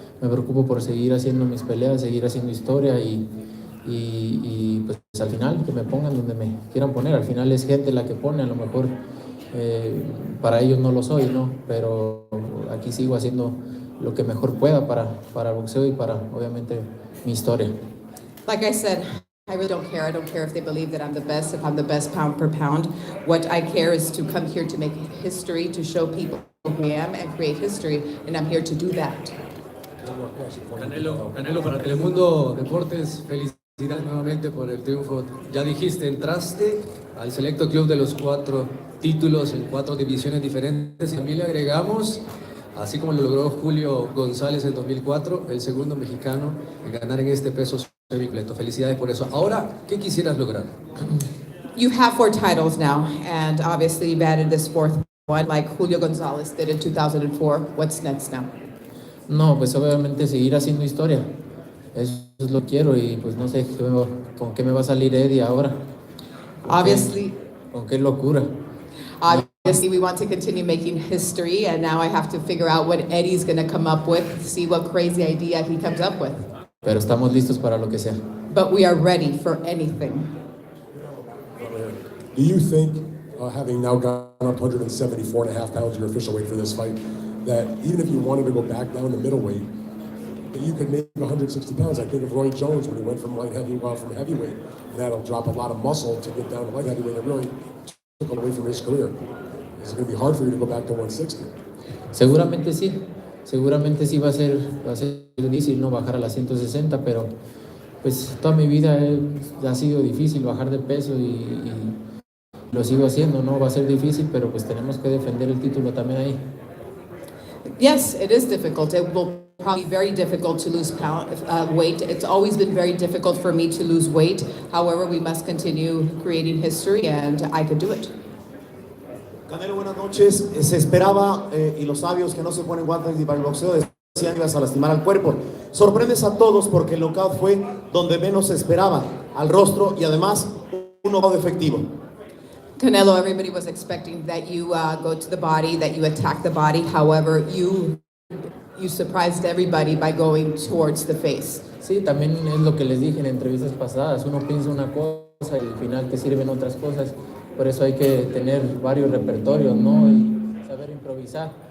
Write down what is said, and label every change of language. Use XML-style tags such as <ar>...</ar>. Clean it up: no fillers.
<es>Me preocupo por seguir haciendo mis peleas, seguir haciendo historia y pues al final que me pongan donde me quieran poner. Al final es gente la que pone, a lo mejor para ellos no lo soy, ¿no? Pero aquí sigo haciendo lo que mejor pueda para el boxeo y para obviamente mi historia.</es> <en>Like I said, I really don't care. I don't care if they believe that I'm the best, if I'm the best pound per pound. What I care is to come here to make history, to show people who I am and create history, and I'm here to do that.</en> <es>Canelo, para Telemundo Deportes, felicidades nuevamente por el triunfo. Ya dijiste, entraste al selecto club de los 4 títulos en 4 divisiones diferentes. Y también le agregamos, así como lo logró Julio González en 2004, el segundo mexicano en ganar en este peso semicompleto. Felicidades por eso. Ahora, ¿qué quisieras lograr?</es> <en>You have 4 titles now, and obviously you've added this 4th one, like Julio González did in 2004. What's next now?</en> <es>No, pues obviamente seguir haciendo historia. Eso es lo que quiero y pues no sé con qué me va a salir Eddie ahora.</es> <en>Obviously.</en> <es>Con qué locura.</es> <en>Obviously, we want to continue making history, and now I have to figure out what Eddie's going to come up with, see what crazy idea he comes up with.</en> <es>Pero estamos listos para lo que sea.</es> <en>But we are ready for anything. Do you think, having now gone up 174.5 pounds, your official weight for this fight, that even if you wanted to go back down to middleweight, that you could make 160 pounds? I think of Roy Jones when he went from from heavyweight, and that'll drop a lot of muscle to get down to light heavyweight. It really took away from his career. Is it going to be hard for you to go back to 160?</en> <es>Seguramente sí va a ser difícil no bajar a las 160, pero pues toda mi vida ha sido difícil bajar de peso y lo sigo haciendo, no va a ser difícil, pero pues tenemos que defender el título también ahí.</es> <en>Yes, it is difficult. It will probably very difficult to lose weight. It's always been very difficult for me to lose weight. However, we must continue creating history, and I could do it.</en> <es>Canelo, buenas noches. Se esperaba, y los sabios que no se ponen guantes ni para el boxeo decían que ibas a lastimar al cuerpo. Sorprendes a todos porque el knockout fue donde menos se esperaba, al rostro y además un knockout efectivo.</es> <en>Canelo, everybody was expecting that you go to the body, that you attack the body. However, you surprised everybody by going towards the face.</en> <es>Sí, también es lo que les dije en entrevistas pasadas. Uno piensa una cosa y al final te sirven otras cosas. Por eso hay que tener varios repertorios, ¿no? Y saber improvisar.</es>